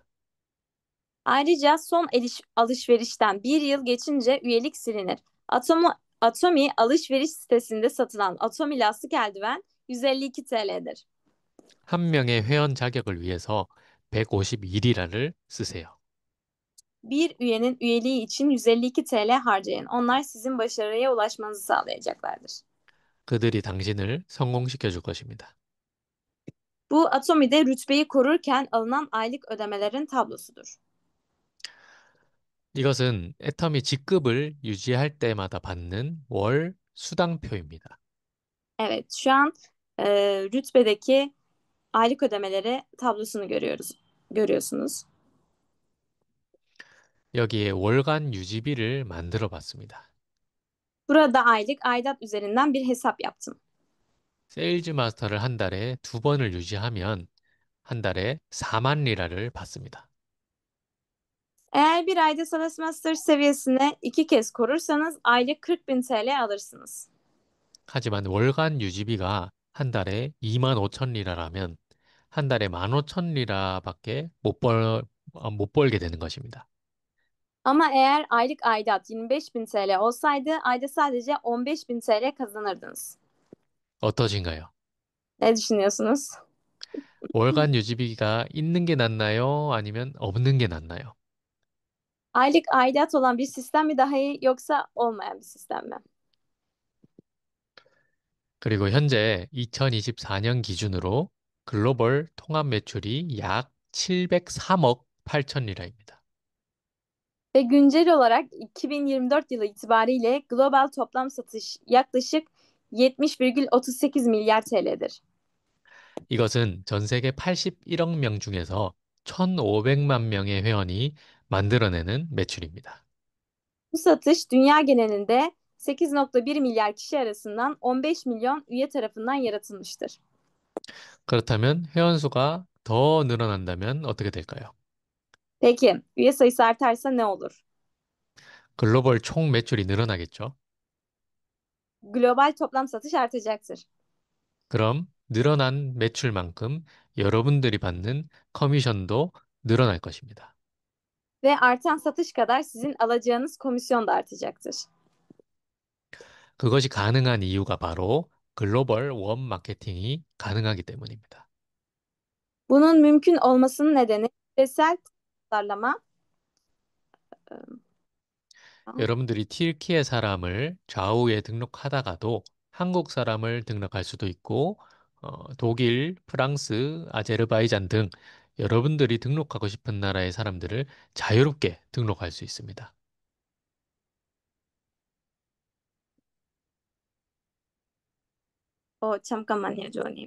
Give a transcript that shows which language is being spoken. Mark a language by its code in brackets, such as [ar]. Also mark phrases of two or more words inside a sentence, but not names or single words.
[tr] Ayrıca son alışverişten bir yıl geçince üyelik silinir. Atomi alışveriş sitesinde satılan Atomi lastik eldiven 152 TL'dir. [ko] 한 명의 회원 자격을 위해서 152일화를 쓰세요. [tr] Bir üyenin üyeliği için 152 TL harcayın. Onlar sizin başarıya ulaşmanızı sağlayacaklardır. [ko] 그들이 당신을 성공시켜 줄 것입니다. [tr] Bu Atomi'de rütbeyi korurken alınan aylık ödemelerin tablosudur. [ko] 이것은 애터미 직급을 유지할 때마다 받는 월 수당표입니다. [tr] Evet, şu an e, rütbedeki aylık ödemeleri tablosunu görüyorsunuz. [ko] 여기에 월간 유지비를 만들어 봤습니다. [tr] Burada aylık aidat üzerinden bir hesap yaptım. [ko] 세일즈 마스터를 한 달에 두 번을 유지하면 한 달에 4만 리라를 받습니다. [tr] Eğer bir ayda Salas Master seviyesine 2 kez korursanız aylık 40 bin TL alırsınız. [ko] 하지만 월간 유지비가 한 달에 2만 5천 리라라면 한 달에 1만 5천 리라밖에 못 벌게 되는 것입니다. [tr] Ama eğer aylık aidat 25 bin TL olsaydı ayda sadece 15 bin TL kazanırdınız. [ko] 어떠신가요? [tr] Ne düşünüyorsunuz? [ko] 월간 유지비가 있는 게 낫나요? 아니면 없는 게 낫나요? [tr] Aylık aidat olan bir sistem mi daha iyi yoksa olmayan bir sistem mi? [ko] 그리고 현재 2024년 기준으로 글로벌 통합 매출이 약 703억 8천 리라입니다. [tr] Ve güncel olarak 2024 yılı itibariyle global toplam satış yaklaşık 70,38 milyar TL'dir. [ko] 이것은 전 세계 81억 명 중에서 1,500만 명의 회원이 만들어내는 매출입니다. [tr] Bu satış dünya genelinde 8,1 milyar kişi arasından 15 milyon üye tarafından yaratılmıştır. [ko] 그렇다면 회원 수가 더 늘어난다면 어떻게 될까요? [tr] Peki, üye sayısı artarsa ne olur? [ko] 글로벌 총 매출이 늘어나겠죠? [tr] Global toplam satış artacaktır. [ko] 그럼 늘어난 매출만큼 여러분들이 받는 커미션도 늘어날 것입니다. [tr] Ve artan satış kadar sizin alacağınız komisyon da artacaktır. [ko] 그것이 가능한 이유가 바로 글로벌 원 마케팅이 가능하기 때문입니다. [tr] Bunun mümkün olmasının nedeni küresel pazarlama [ko] 여러분들이 튀르키예 사람을 좌우에 등록하다가도 한국 사람을 등록할 수도 있고, 독일, 프랑스, 아제르바이잔 등 여러분들이 등록하고 싶은 나라의 사람들을 자유롭게 등록할 수 있습니다. 잠깐만요, 조님.